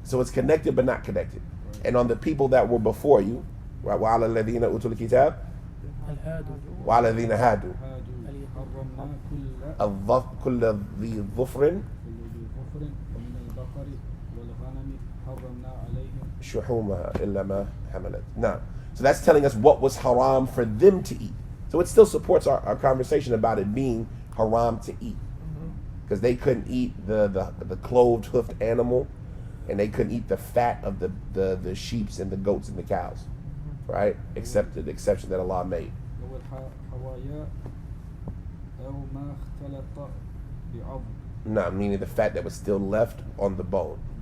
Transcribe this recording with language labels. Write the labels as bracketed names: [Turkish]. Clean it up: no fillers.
[English] So it's connected but not connected. And on the people that were before you, right? [Arabic] وعلى الذين أوتوا الكتاب الهادوا وعلى الذين هادوا هادوا حرمنا كل ذي ظفر كل ذي ظفر ومن البقر والغنم حرمنا عليهم. شحومها إلا ما حملت. [English] Now, so that's telling us what was haram for them to eat. So it still supports our conversation about it being haram to eat. Because they couldn't eat the clothed hoofed animal, and they couldn't eat the fat of the sheeps and the goats and the cows, right? Except the exception that Allah made. [Arabic] والحوايا أو ما اختلط بعظم. [English] Nah, meaning the fat that was still left on the bone.